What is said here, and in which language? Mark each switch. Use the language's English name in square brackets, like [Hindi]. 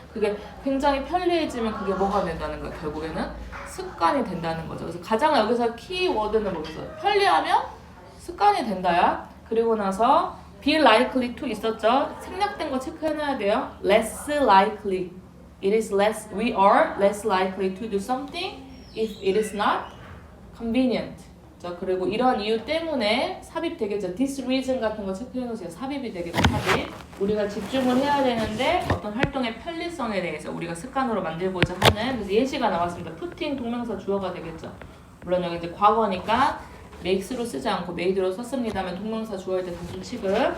[Korean] 그게 굉장히 편리해지면 그게 뭐가 된다는 거야. 결국에는 습관이 된다는 거죠. 그래서 가장 여기서 키워드는 뭐겠어요? 편리하면 습관이 된다야. 그리고 나서 [English] be likely to [Korean] 있었죠. 생략된 거 체크해놔야 돼요. [English] less likely. It is less. We are less likely to do something if it is not convenient. [Korean] 자, 그리고 이런 이유 때문에 삽입되겠죠. [English] This reason [Korean] 같은 거 체크해놓으세요. 삽입이 되겠죠. 삽입. 우리가 집중을 해야 되는데 어떤 활동의 편리성에 대해서 우리가 습관으로 만들고자 하는. 그래서 예시가 나왔습니다. putting 동명사 주어가 되겠죠. 물론 여기 이제 과거니까 makes로 쓰지 않고 made로 썼습니다만 동명사 주어일 때 단순 취급.